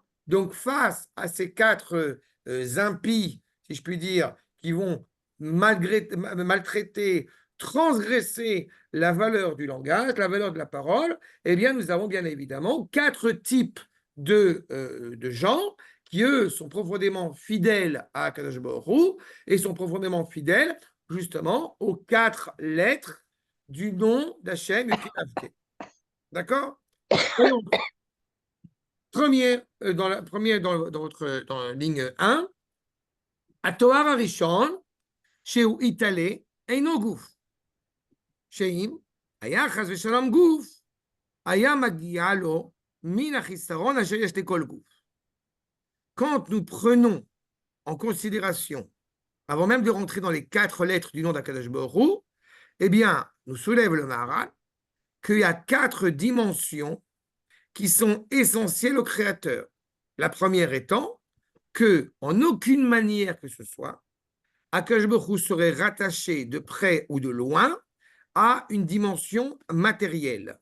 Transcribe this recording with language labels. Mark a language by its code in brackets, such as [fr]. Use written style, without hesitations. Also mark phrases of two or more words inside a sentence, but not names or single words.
[fr] Donc, face à ces quatre impies, si je puis dire, qui vont maltraiter, transgresser la valeur du langage, la valeur de la parole, eh bien, nous avons bien évidemment quatre types de gens qui, eux, sont profondément fidèles à Kadosh Baruch Hu et sont profondément fidèles, justement, aux quatre lettres du nom d'Hachem. D'accord? Dans la ligne 1, [he] התואר הראשון, שהוא יתעלה, אינו גוף. שאם היה חס ושלום גוף, היה מגיע לו מן החיסרון אשר יש לכל גוף. [fr] Quand nous prenons en considération, avant même de rentrer dans les quatre lettres du nom d'Akadosh Baruch Hu, eh bien, nous soulève le Maharal qu'il y a quatre dimensions qui sont essentielles au Créateur. La première étant que, en aucune manière que ce soit, Akadosh Baruch Hu serait rattaché de près ou de loin à une dimension matérielle.